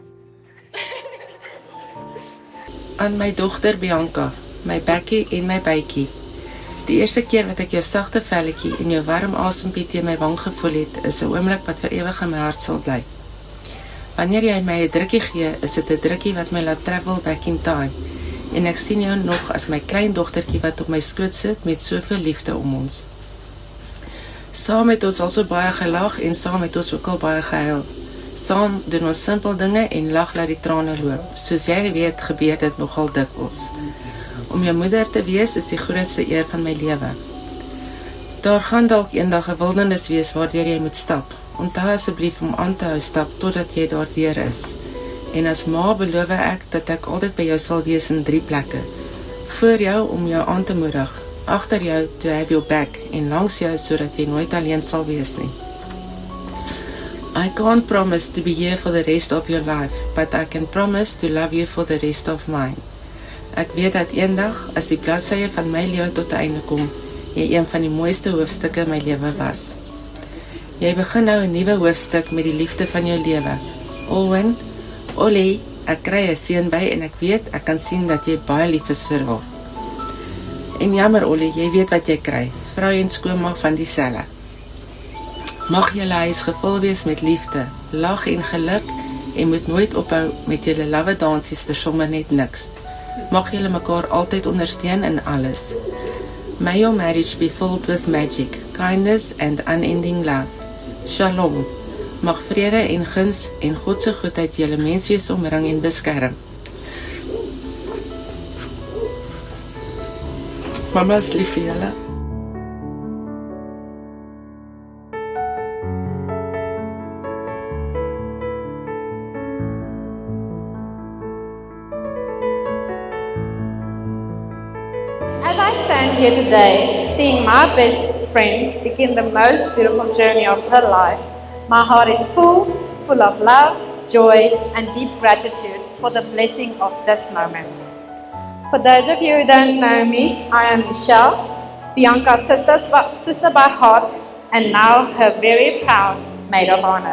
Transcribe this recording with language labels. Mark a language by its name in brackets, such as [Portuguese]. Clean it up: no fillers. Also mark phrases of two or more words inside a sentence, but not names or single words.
[Afrikaans] Aan my dogter Bianca, my bekkie en my bytjie. Die eerste keer wat ek jou sagte velletjie en jou warm asempie teen my wang gevoel het, is 'n oomblik wat vir ewig in my hart sal bly. Wanneer jy my 'n drukkie gee, is dit 'n drukkie wat my laat [English] travel back in time. [Afrikaans] En ek sien jou nog as my klein dogtertjie wat op my skoot sit met soveel liefde om ons. Saam het ons al so baie gelag en saam het ons ook al baie gehuil. Saam doen ons simpel dinge en lag laat die trane loop. Soos jy weet, gebeur dit nogal dikwels. Om jou moeder te wees is die grootste eer van my lewe. Daar gaan dalk eendag 'n wildernis wees waardeur jy moet stap. Onthou asseblief om aan te hou stap totdat jy daardeur is. En as ma beloof ek dat ek altyd by jou sal wees in 3 plekke. Voor jou om jou aan te moedig, agter jou [English] to have your back [Afrikaans] en langs jou sodat jy nooit alleen sal wees nie. [English] I can't promise to be here for the rest of your life, but I can promise to love you for the rest of mine. [Afrikaans] Ek weet dat eendag, as die bladsye van my lewe tot 'n einde kom, jy een van die mooiste hoofstukke in my lewe was. Jy begin nou 'n nuwe hoofstuk met die liefde van jou lewe. Owen, Ollie, ek kry 'n seun by en ek weet, ek kan sien dat jy baie lief is vir haar. En jammer Ollie, jy weet wat jy kry, vrou en skoonma van dieselfde. Mag julle huis gevul wees met liefde, lag en geluk en moet nooit ophou met julle love dansies vir sommer net niks. Mag julle mekaar altyd ondersteun in alles. [English] May your marriage be filled with magic, kindness and unending love. [Afrikaans] Shalom. Mag vrede en guns en God se goedheid julle menswees omring en beskerm. Mama is lief vir julle. [English] As I stand here today, seeing my best friend begin the most beautiful journey of her life, my heart is full of love, joy, and deep gratitude for the blessing of this moment. For those of you who don't know me, I am Michelle, Bianca's sister by heart, and now her very proud maid of honor.